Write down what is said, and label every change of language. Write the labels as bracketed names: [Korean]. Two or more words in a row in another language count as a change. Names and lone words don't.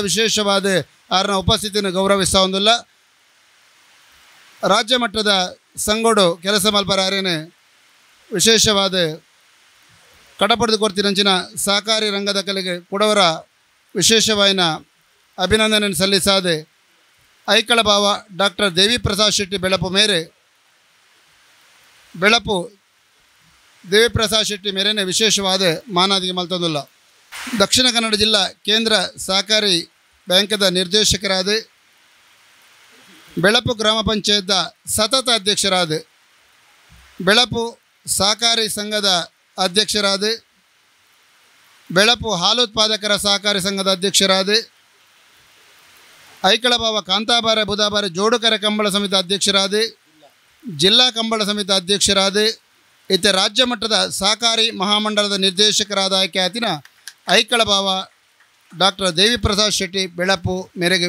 [Kannada] ವಿಶೇಷವಾದ ಅವರ ಉಪಸ್ಥಿತಿಯನ್ನು [Tulu] ಗೌರವಿಸ ಹೊಂದಿಲ್ಲ. ರಾಜ್ಯ ಮಟ್ಟದ ಸಂಗೋಡು ಕೆಲಸ ಮಲ್ಪರ ಅರೇನೆ ವಿಶೇಷವಾದ ಕಡಪಡೆದು ಕೊಡ್ತಿರಂಚಿನ ಸಹಕಾರಿ ರಂಗದ ಕಲೆಗೆ ಕೊಡವರ ವಿಶೇಷವಾದ ಅಭಿನಂದನೆ ಸಲ್ಲಿಸಾದೆ ಐಕಳಭಾವ ಡಾಕ್ಟರ್ ದೇವಿಪ್ರಸಾದ್ ಶೆಟ್ಟಿ ಬೆಳಪು ಮೇರೆ ಬೆಳಪು ದೇವಿಪ್ರಸಾದ್ ಶೆಟ್ಟಿ ಮೇರೆನೆ ವಿಶೇಷವಾದ ಮಾನಾದಿಗೆ ಮಲ್ತೊಂದಿಲ್ಲ. ದಕ್ಷಿಣ ಕನ್ನಡ ಜಿಲ್ಲಾ ಕೇಂದ್ರ ಸಹಕಾರಿ ಬ್ಯಾಂಕದ ನಿರ್ದೇಶಕರಾದ ಬೆಳಪು ಗ್ರಾಮ ಪಂಚಾಯತ್ದ ಸತತ ಅಧ್ಯಕ್ಷರಾದ ಬೆಳಪು ಸಹಕಾರಿ ಸಂಘದ ಅಧ್ಯಕ್ಷರಾದ ಬೆಳಪು ಹಾಲುತ್ಪಾದಕರ ಸಹಕಾರಿ ಸಂಘದ ಅಧ್ಯಕ್ಷರಾದ ಐಕಳಭಾವ ಕಾಂತಾಬಾರ ಬುಧಾಬಾರ ಜೋಡುಕರ ಕಂಬಳ ಸಮಿತಿ ಅಧ್ಯಕ್ಷರಾದ ಜಿಲ್ಲಾ ಕಂಬಳ ಸಮಿತಿ ಅಧ್ಯಕ್ಷರಾದ ಇತ್ತೆ ರಾಜ್ಯ ಮಟ್ಟದ ಸಹಕಾರಿ ಮಹಾಮಂಡಲದ ನಿರ್ದೇಶಕರಾದ ಆಯ್ಕೆ ಆತಿನ ಐಕಳಭಾವ ಡಾಕ್ಟರ್ ದೇವಿಪ್ರಸಾದ್ ಶೆಟ್ಟಿ ಬೆಳಪು ಮೇರೆಗೆ